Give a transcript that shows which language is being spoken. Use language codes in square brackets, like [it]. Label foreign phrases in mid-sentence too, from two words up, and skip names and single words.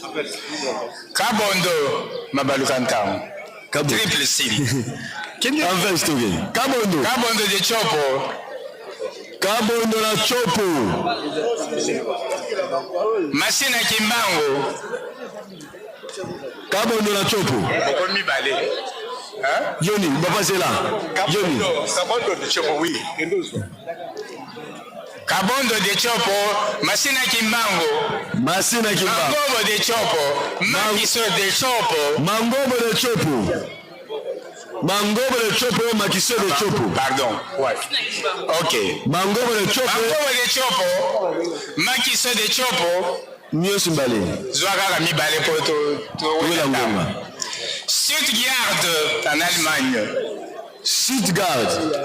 [fr] Kabondo, Mabalukantao. Triple C. Anvers tout bien. Kabondo de Chopo. Kabondo la Chopo. Masina Kimbango. Kabondo la Chopo. Yoni, papa c'est là. Yoni. Kabondo de Chopo, oui. Kabondo de Chopo, Masina Kimbango. Mangobo de Chopo, Makiso de Chopo. Mangobo de Chopo, Makiso de Chopo. Pardon, ouais. Ok. Mangobo de Chopo, Makiso de Chopo. Nyos Mbale. Zouagara Mibale Poto. Stuttgart en Allemagne. Stuttgart.